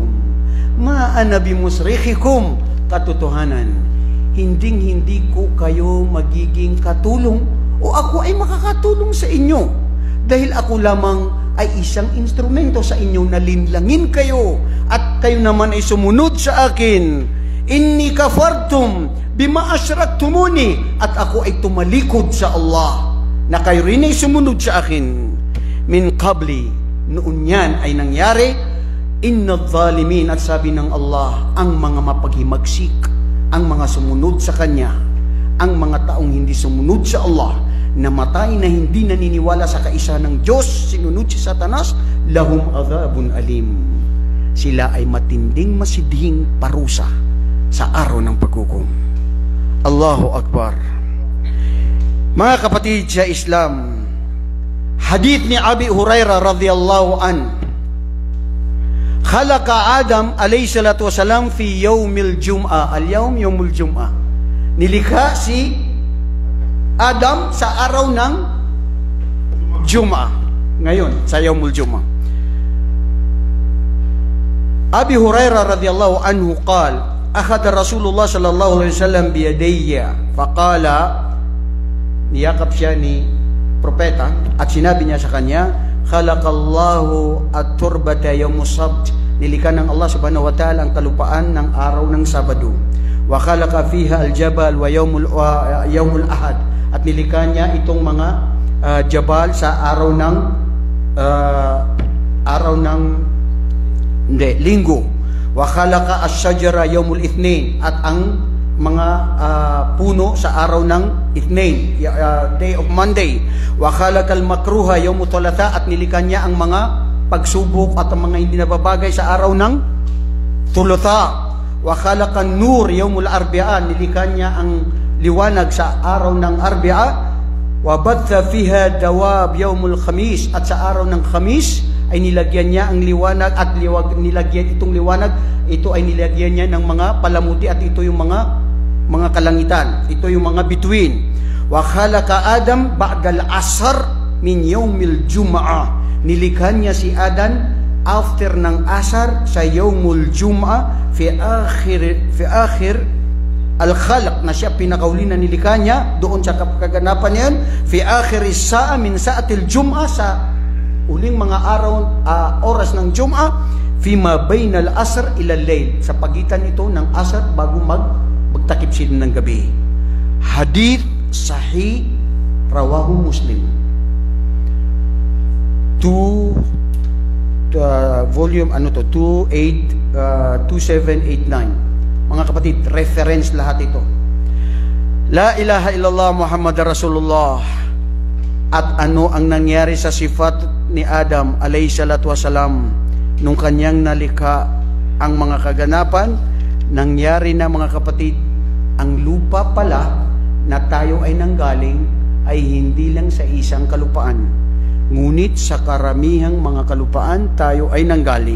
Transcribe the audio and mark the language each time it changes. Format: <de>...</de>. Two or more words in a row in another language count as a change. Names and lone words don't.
<ar>ما أنا بمصرخكم,</ar> <tl>katotohanan, hinding-hindi ko kayo magiging katulong o ako ay makakatulong sa inyo dahil ako lamang ay isang instrumento sa inyo na linlangin kayo at kayo naman ay sumunod sa akin.</tl> <ar>إني كفرت بما أشركتمون,</ar> <tl>at ako ay tumalikod sa Allah na kayo rin ay sumunod sa akin.</tl> <ar>من قبل,</ar> <tl>noon yan ay nangyari.</tl> <ar>إن الظالمين,</ar> <tl>at sabi ng Allah, ang mga mapaghimagsik, ang mga sumunod sa Kanya, ang mga taong hindi sumunod sa Allah, namatay na hindi naniniwala sa kaisa ng Diyos, sinunod si Satanas,</tl> <ar>لهم عذاب أليم.</ar> <tl>Sila ay matinding masidhing parusa sa araw ng paghukom.</tl> <ar>الله أكبر.</ar> <tl>Mga kapatid sa Islam, hadith ni</tl> <ar>Abi Hurairah رضي الله عن خلق آدم عليه الصلاة والسلام في يوم الجمعة. اليوم يوم الجمعة.</ar> <tl>Nilikha si Adam sa araw ng Jum'ah. Ngayon, sa</tl> <ar>يوم الجمعة. Abi Hurairah رضي الله عنه قال أخذ رسول الله صلى الله عليه وسلم بيدي فقال,</ar> <tl>niyakap siya ni propeta at sinabi niya sa kanya,</tl> <ar>خلق الله التربة يوم السبت,</ar> <tl>nilikha ng Allah</tl> <ar>سبحانه وتعالى</ar> <tl>ang kalupaan ng araw ng Sabado.</tl> <ar>وخلق فيها الجبال و يوم الأحد,</ar> <tl>at nilikha niya itong mga jabal sa araw ng linggo.</tl> <ar>وخلق الشجر يوم الاثنين,</ar> <tl>at ang mga puno sa araw ng Ithnain,</tl> <en>day of Monday.</en> <ar>وخلق المكروه يوم الثلاثاء,</ar> <tl>at nilikha niya ang mga pagsubok at ang mga hindi nababagay sa araw ng Thulatha.</tl> <ar>وخلق النور يوم الأربعاء,</ar> <tl>nilikha niya ang liwanag sa araw ng Arbi'a.</tl> <ar>وبث فيها الدواب يوم الخميس,</ar> <tl>at sa araw ng Khamis ay nilagyan niya ang liwanag at nilagyan itong liwanag, ito ay nilagyan niya ng mga palamuti, at ito yung mga kalangitan, ito yung mga bituin.</tl> <ar>وخلق آدم بعد العصر من يوم الجمعة,</ar> <tl>nilikha niya si Adan after ng asar sa</tl> <ar>يوم الجمعة في آخر الخلق,</ar> <tl>na siya pinakauli na nilikha niya doon sa kaganapan niyan,</tl> <ar>في آخر الساعة من ساعات الجمعة,</ar> <tl>sa uling mga araw, oras ng Jum'ah,</tl> <ar>فيما بين العصر إلى الليل,</ar> <tl>sa pagitan ito ng asr bago magtakip sila ng gabi.</tl> <ar>حديث صحيح رواه مسلم.</ar> <en>Volume 2789.</en> <tl>Mga kapatid, reference lahat ito.</tl> <ar>لا إله إلا الله محمد رسول الله.</ar> <tl>At ano ang nangyari sa sifat ni Adam</tl> <ar>عليه الصلاة والسلام</ar> <tl>nung kanyang nalikha ang mga kaganapan? Nangyari na, mga kapatid, ang lupa pala na tayo ay nanggaling ay hindi lang sa isang kalupaan, ngunit sa karamihang mga kalupaan tayo ay nanggaling.</tl>